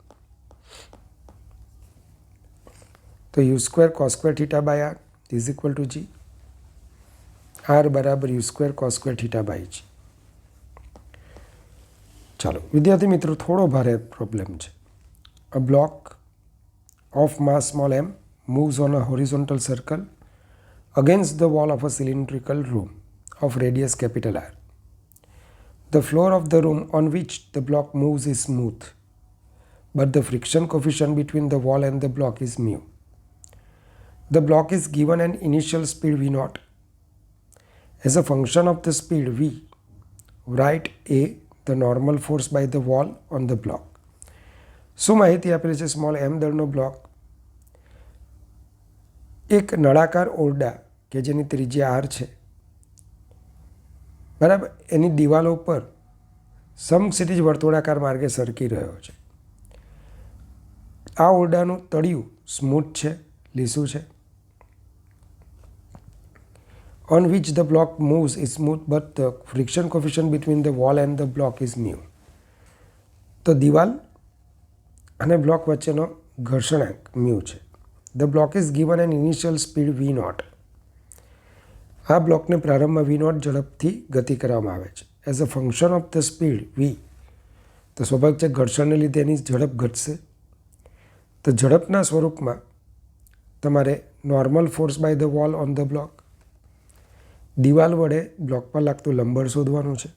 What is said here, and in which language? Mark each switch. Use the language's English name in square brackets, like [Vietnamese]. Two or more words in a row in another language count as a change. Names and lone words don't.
[Gujarati] તો u² cos² θ/r [English] is equal to [Gujarati] g. r બરાબર u² cos² θ/g. ચાલો વિદ્યાર્થી મિત્રો, થોડો ભારે પ્રોબ્લેમ છે. [English] a block of mass small m moves on a horizontal circle against the wall of a cylindrical room of radius capital R. The floor of the room on which the block moves is smooth, but the friction coefficient between the wall and the block is mu. The block is given an initial speed v0. As a function of the speed v, write A, the normal force by the wall on the block. [Gujarati] શું માહિતી આપેલી છે? સ્મોલ m દળનો બ્લોક એક નળાકાર ઓરડા કે જેની ત્રિજ્યા r છે, બરાબર, એની દિવાલો ઉપર સમક્ષિતિજ વર્તુળાકાર માર્ગે સરકી રહ્યો છે. આ ઓરડાનું તળિયું સ્મૂથ છે, લીસું છે. [English] on which the block moves is smooth but the friction coefficient between the wall and the block is mu. [Gujarati] તો દિવાલ અને બ્લોક વચ્ચેનો ઘર્ષણાંક mu છે. [English] The block is given an initial speed v0. [Gujarati] આ બ્લોકને પ્રારંભમાં [English] v naught [Gujarati] ઝડપથી ગતિ કરવામાં આવે છે. [English] as a function of the speed v, [Gujarati] તો સ્વાભાવિક છે ઘર્ષણને લીધે એની ઝડપ ઘટશે. તો ઝડપના સ્વરૂપમાં તમારે [English] normal force by the wall on the block, [Gujarati] દિવાલ વડે બ્લોક પર લાગતું લંબબળ શોધવાનું છે.